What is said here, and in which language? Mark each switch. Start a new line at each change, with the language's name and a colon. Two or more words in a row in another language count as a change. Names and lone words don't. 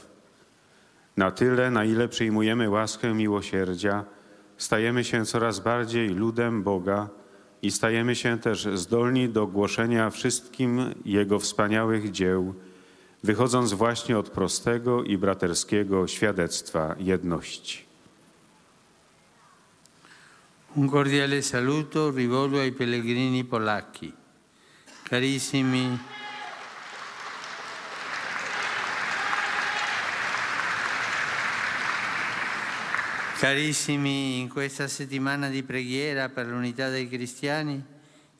Polish: Na tyle, na ile przyjmujemy łaskę miłosierdzia, stajemy się coraz bardziej ludem Boga i stajemy się też zdolni do głoszenia wszystkim Jego wspaniałych dzieł, wychodząc właśnie od prostego i braterskiego świadectwa jedności.
Italian: Un cordiale saluto rivolgo ai pellegrini polacchi. Carissimi, carissimi, in questa settimana di preghiera per l'unità dei cristiani, chiediamo